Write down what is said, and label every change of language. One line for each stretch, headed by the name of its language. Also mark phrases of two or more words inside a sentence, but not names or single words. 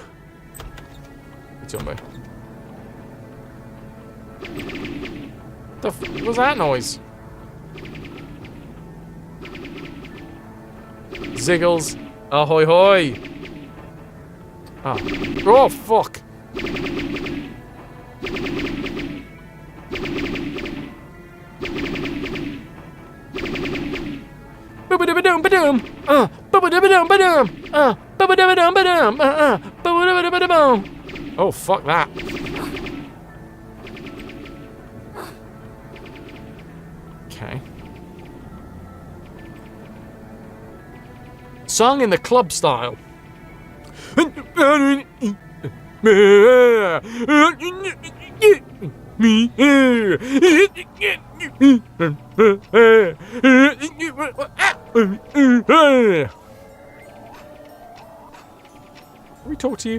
English: Tombo. What was that noise? Ziggles. Ahoy hoy. Oh. Oh, fuck. Ba-ba-da-ba-dum, ba-dum. Ba-ba-da-ba-dum, ba-dum. Ba-ba-da-ba-dum, ba-dum. Ba-ba-da-ba-dum. Oh, fuck that. Okay. Sung in the club style. Can we talk to you?